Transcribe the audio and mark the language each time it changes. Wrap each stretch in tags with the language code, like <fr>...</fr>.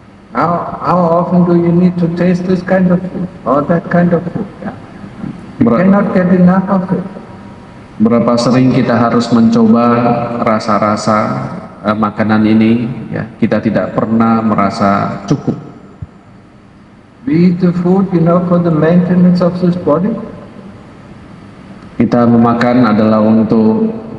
<en>How often do you need to taste this kind of food or that kind of food? Yeah? You cannot get enough of it.</en> <id>Berapa sering kita harus mencoba rasa-rasa makanan ini, ya, kita tidak pernah merasa cukup.</id> <en>We eat the food, for the maintenance of this body.</en> <id>Kita memakan adalah untuk</id>